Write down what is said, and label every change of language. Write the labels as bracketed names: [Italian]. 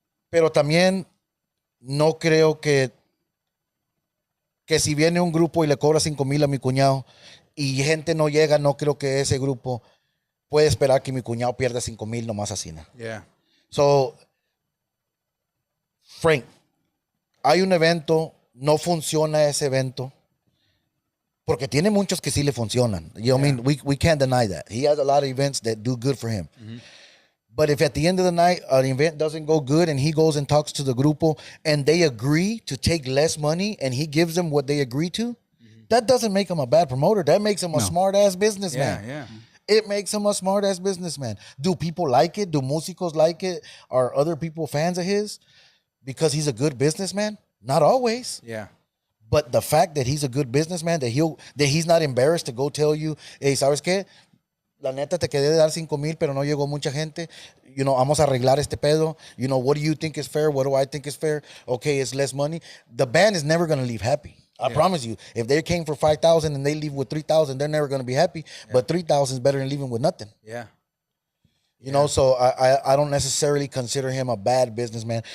[Spanish] Pero también no creo que si viene un grupo y le cobra $5,000 a mi cuñado y gente no llega, no creo que ese grupo puede esperar que mi cuñado pierda $5,000 nomás así. ¿No? [English] Yeah. [Spanish] So, Frank, hay un evento, no funciona ese evento, porque tiene muchos que sí le funcionan. [English] You know what I mean? We can't deny that. He has a lot of events that do good for him. But if at the end of the night, an event doesn't go good and he goes and talks to the grupo and they agree to take less money and he gives them what they agree to, that doesn't make him a bad promoter. That makes him a smart-ass businessman. Yeah. It makes him a smart-ass businessman. Do people like it? Do músicos like it? Are other people fans of his? Because he's a good businessman? Not always. Yeah. But the fact that he's a good businessman, that he's not embarrassed to go tell you, hey, [Spanish] ¿sabes qué? La neta te quedé de dar $5,000, pero no llegó mucha gente. [English] You know, [Spanish] vamos a arreglar este pedo. [English] You know, what do you think is fair? What do I think is fair? Okay, it's less money. The band is never going to leave happy. I promise you. If they came for $5,000 and they leave with $3,000, they're never going to be happy. But $3,000 is better than leaving with nothing. Yeah. You know, so I don't necessarily consider him a bad businessman.